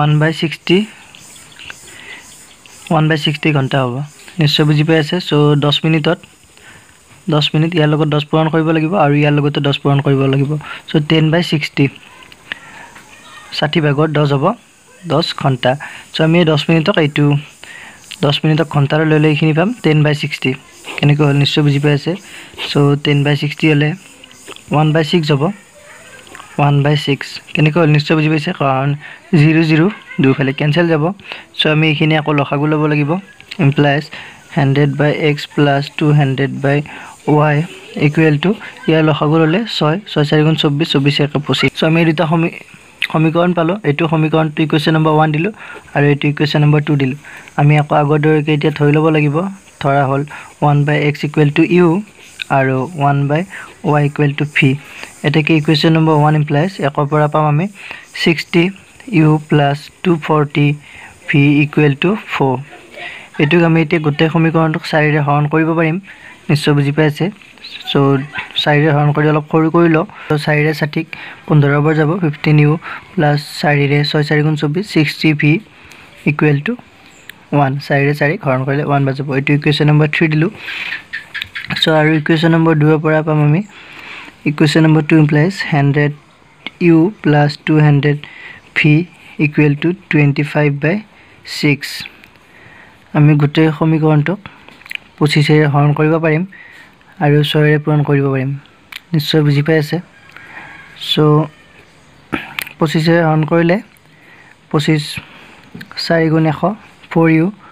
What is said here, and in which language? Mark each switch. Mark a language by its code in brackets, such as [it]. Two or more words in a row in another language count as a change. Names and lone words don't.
[as] 1/60 ঘণ্টা হ'ব নিশ্চয় বুজি পাই আছে সো 10 মিনিটত 10 মিনিট ইয়াৰ লগত 10 পূৰণ কৰিব লাগিব আৰু ইয়াৰ লগতে 10 পূৰণ কৰিব লাগিব সো 10/60 60 ভাগত 10 হ'ব 10 ঘণ্টা সো আমি 10 মিনিটক এইটো 10 মিনিটক ঘণ্টালৈ লৈ এইখিনি পাম 10/60 কেনেকৈ হ'ল নিশ্চয় বুজি পাই আছে সো 10/60 হলে 1/6 হ'ব 1/6 কেনেকৈ হ'ল নিশ্চয় বুজি পাইছে কাৰণ 0 0 দুইফালে কেনসেল যাব সো আমি এখিনি আকৌ লসাগু ল'ব লাগিব [en] implies 100 by x plus 200 by y equal to [as] ইয়াৰ লসাগু ল'লে 6 6 4 গুণ 24 24 একে 25 সো আমি দুটা সমীকৰণ পালো এটো সমীকৰণটো [en] equation number [as] 1 দিলো আৰু এটো [en] equation number [as] 2 দিলো আমি আকৌ আগৰ দৰে এতিয়া ধৰি ল'ব লাগিব ধৰা হ'ল 1/x [en] equal to [as] u আৰু 1/y [en] equal to v [as] এটাকে [en] equation number [as] 1 implies একৰ পৰা পাম আমি [en] 60 u plus 240 v equal to 4 [as] এটো আমি এতিয়া গোটেই সমীকৰণটোক 4 ৰে হৰণ কৰিব পাৰিম নিশ্চয় বুজি পাইছে সো 4 ৰে হৰণ কৰি অলপ সৰু কৰি ল তো 4 ৰে 60 15 বাৰ যাব [en] 15 u plus [as] 4 ৰে 6 4 গুণ 24 [en] 60 v equal to 1 [as] 4 ৰে 4 হৰণ কৰিলে 1 বাৰ যাব এটো [en] equation number [as] 3 দিলো সো আৰু [en] equation number [as] 2 ৰ পৰা পাম আমি [en] equation number [as] 2 [en] implies 100 u plus 200 v equal to [as] 25/6 আমি গোটেই সমীকৰণটোক 25 ৰে হৰণ কৰিব পাৰিম আৰু 6 ৰে পূৰণ কৰিব পাৰিম নিশ্চয় বুজি পাই আছে সো 25 ৰে হৰণ কৰিলে 25 4 গুণ 100 4u